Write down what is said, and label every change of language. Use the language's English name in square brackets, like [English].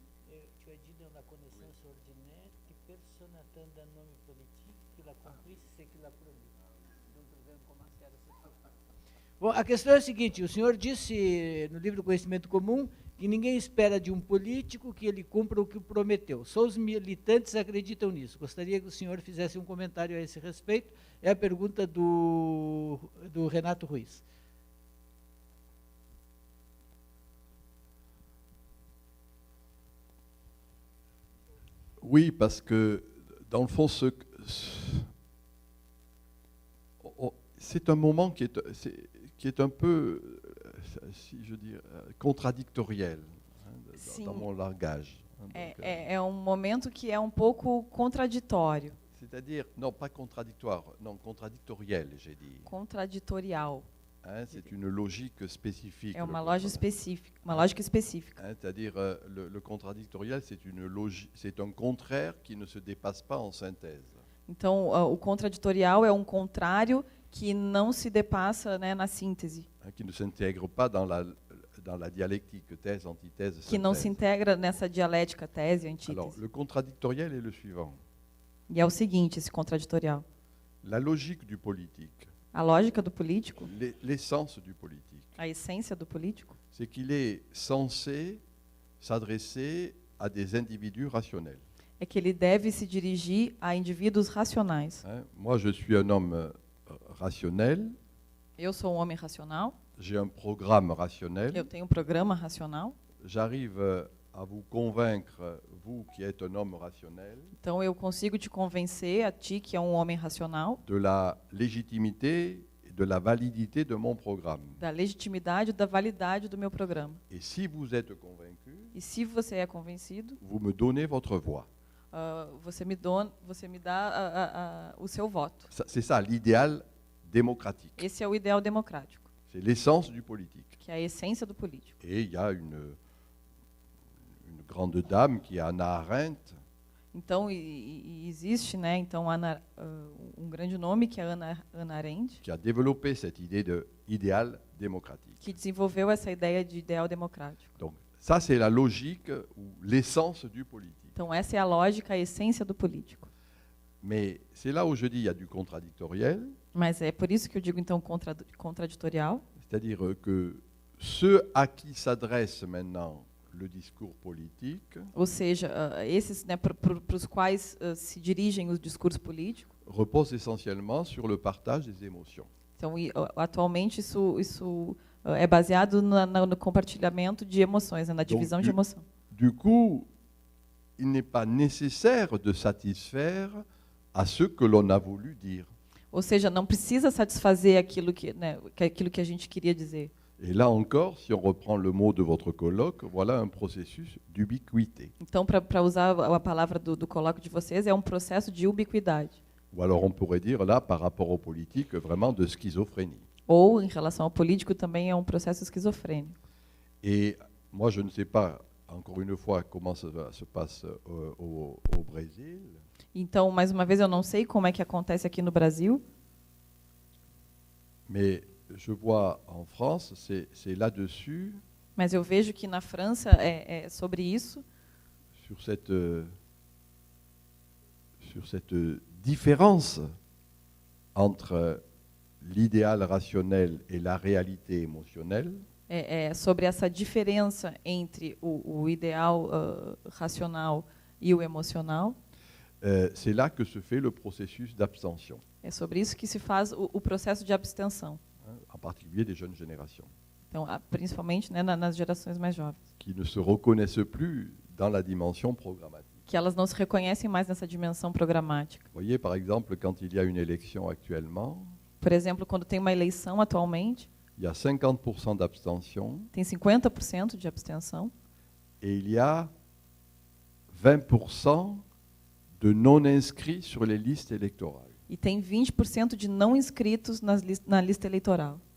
[French] Tu as dit dans la connaissance ordinaire que personne n'atteint d'un homme politique qu'il accomplisse ce qu'il a promis. Nous pouvons commencer à ce propos. [Portuguese] Bom, a questão é a seguinte, o senhor disse no livro Conhecimento Comum que ninguém espera de um político que ele cumpra o que prometeu. Só os militantes acreditam nisso. Gostaria que o senhor fizesse um comentário a esse respeito. É a pergunta do Renato Ruiz. [French] Oui, parce que, dans le fond, c'est un moment qui est un peu, si je dis, contradictoriel dans mon langage. [Portuguese] É um momento que é um pouco contraditório. [French] C'est-à-dire, non, pas contradictoire, non, contradictoriel, j'ai dit. [Portuguese] Contraditorial. [French] C'est une logique spécifique. [Portuguese] É uma lógica específica. [French] C'est-à-dire, le contradictoriel, c'est un contraire qui ne se dépasse pas en synthèse. [Portuguese] Então, o contraditorial é um contrário que não se depassa, né, na síntese. [French] Qui ne s'intègre pas dans la dialectique, thèse, antithèse, synthèse. [Portuguese] Que não se integra nessa dialética tese, antítese. [French] Alors, le contradictoriel est le suivant. [Portuguese] E é o seguinte, esse contraditorial. [French] La logique du politique, [Portuguese] A lógica do político, [French] l'essence du politique, [Portuguese] a essência do político, [French] c'est qu'il est censé s'adresser à des individus rationnels. [Portuguese] é que ele deve se dirigir a indivíduos racionais. [French] Moi, je suis un homme rationnel, [Portuguese] Eu sou um homem racional, [French] j'ai un programme rationnel, [Portuguese] eu tenho um programa racional, [French] j'arrive à vous convaincre, vous qui êtes un homme rationnel, [Portuguese] então eu consigo te convencer, a ti que é um homem racional, [French] de la légitimité et de la validité de mon programme. [Portuguese] da legitimidade e da validade do meu programa. [French] Et si vous êtes convaincu, [Portuguese] E se você é convencido, [French] vous me donnez votre voix. [Portuguese] você me dá o seu voto. [French] C'est ça l'idéal démocratique. [Portuguese] Esse é o ideal democrático, [French] C'est l'essence du politique. [Portuguese] que é a essência do político. [French] Et il y a une grande dame qui est Hannah Arendt, [Portuguese] Então, existe, né, então, um grande nome, que é Hannah Arendt, [French] qui a développé cette idée d'idéal démocratique. [Portuguese] que desenvolveu essa ideia de ideal democrático. [French] Donc ça, c'est la logique ou l'essence du politique. [Portuguese] Então, essa é a lógica, a essência do político. [French] Mais c'est là où je dis il y a du contradictoriel, [Portuguese] Mas é por isso que eu digo, então, contraditorial, [French] c'est-à-dire que ceux à qui s'adresse maintenant le discours politique [Portuguese] ou seja, esses, né, para os quais se dirigem os discursos políticos. [French] repose essentiellement sur le partage des émotions. [Portuguese] Então, atualmente, isso é baseado no compartilhamento de emoções, né, na divisão de emoção. [French] Du coup, il n'est pas nécessaire de satisfaire à ce que l'on a voulu dire. [Portuguese] Ou seja, não precisa satisfazer aquilo que a gente queria dizer. [French] Et là encore, si on reprend le mot de votre colloque, voilà un processus d'ubiquité. [Portuguese] Então, para usar a palavra do colóquio de vocês, é um processo de ubiquidade. [French] Ou alors on pourrait dire là, par rapport aux politiques, vraiment de schizophrénie. [Portuguese] Ou, em relação ao político, também é um processo esquizofrênico. [French] Et moi, je ne sais pas, encore une fois, comment ça se passe au Brésil, [Portuguese] Então, mais uma vez, eu não sei como é que acontece aqui no Brasil, [French] mais je vois en France, c'est là-dessus, [Portuguese] mas eu vejo que na França é sobre isso, [French] sur cette différence entre l'idéal rationnel et la réalité émotionnelle, [Portuguese] sobre essa diferença entre o ideal racional e o emocional. [French] c'est là que se fait le processus d'abstention, [Portuguese] É sobre isso que se faz o processo de abstenção. [French] en particulier des jeunes générations, [Portuguese] Então, principalmente, né, nas gerações mais jovens, [French] qui ne se reconnaissent plus dans la dimension programmatique. [Portuguese] que elas não se reconhecem mais nessa dimensão programática. [French] Vous voyez, par exemple, quand il y a une élection actuellement, [Portuguese] Por exemplo, quando tem uma eleição atualmente, [French] il y a 50% d'abstention [Portuguese] tem 50% de abstenção [French] et il y a 20% de non-inscrits sur les listes électorales. [Portuguese] e tem 20% de não inscritos na lista eleitoral.